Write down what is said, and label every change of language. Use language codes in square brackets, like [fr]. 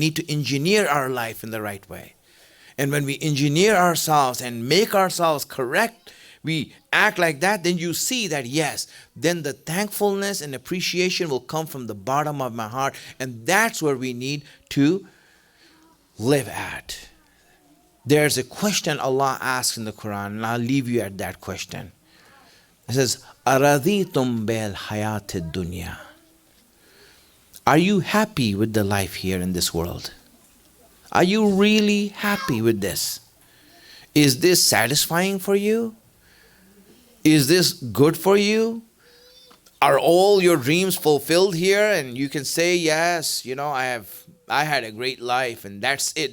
[en] We need to engineer our life in the right way. And when we engineer ourselves and make ourselves correct, we act like that, then you see that yes, then the thankfulness and appreciation will come from the bottom of my heart. And that's where we need to live at. There's a question Allah asks in the Quran, and I'll leave you at that question. It says, [ar] أَرَضِيتُمْ بِالْحَيَاةِ الدُّنْيَا. [en] Are you happy with the life here in this world? Are you really happy with this? Is this satisfying for you? Is this good for you? Are all your dreams fulfilled here? And you can say, yes, I had a great life and that's it.